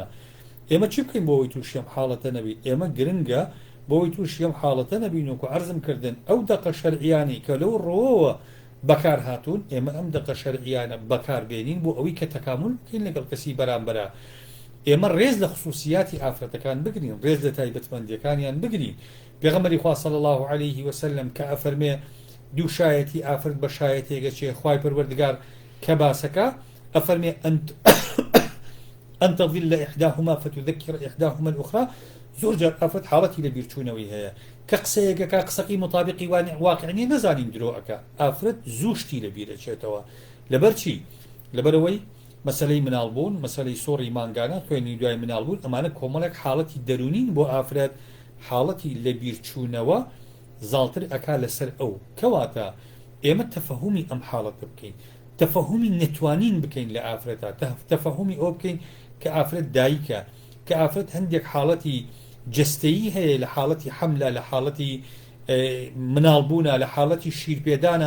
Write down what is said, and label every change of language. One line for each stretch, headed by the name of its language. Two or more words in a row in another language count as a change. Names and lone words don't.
Central Kurdish: ئێمە چی بکەین بۆەوەی تووشی ئەم حاڵەتە نەبێت؟ ئێمە گرنگە بۆی تووشی ئەم حاڵەتە نەبین وکو عەرزم کردن ئەو دەقە شەرعیانی کە لەو ڕۆوە بەکار هاتوون ئێمە ئەم دەقە شەرعیانە بەکار بێنین بۆ ئەوەی کە تەکامل بکەین لەگەڵ کەسی بەرامبەرە. ئێمە ڕێز لە خصوصیاتی ئافرەتەکان بگرین ڕێز لە تایبەتمەندیەکانیان بگرین. پێغەمبەری خوا
Arabic: صلی الله عليه وسلم
Central Kurdish: کە ئەفەرمێ دوو شایەتی ئافرەت بە شایەتێکە چێ خوای پەروەردگار کە باسەکە ئەفەرمێ
Arabic: أن تظل إحداهما فتذكر إحداهما الأخرى
Central Kurdish: زۆر جار ئافرەت حاڵەتی لە بیرچوونەوەی هەیە کە قسەیەکەکە قسەقی مطابقی واقعنی نەزانین درۆ ئەکە ئافرەت زوو شتی لە بیرەچێتەوە. لەبەر چی؟ لەبەرەوەی مەسەلەی مناڵبوون مەسەلەی سۆڕی مانگانە خوێنی دوای مناڵبوون ئەمانە کۆمەڵێک حاڵەتی دەرونین بۆ ئافرەت حاڵەتی لە بیرچوونەوە زاڵتر ئەکا لەسەر ئەو کەواتە ئێمە تەفەهومی ئەم حاڵەتە بکەین تەفەهومی نەتوانین بکەین لە ئافرەتە تەفەهومی ئەو بکەین کە ئافرەت دایکە کە ئافرەت هەندێک حاڵەتی جستەیی هەیە لە حاڵەتی حەملە لە حاڵەتی مناڵبوونە لە حاڵەتی شیرپێدانە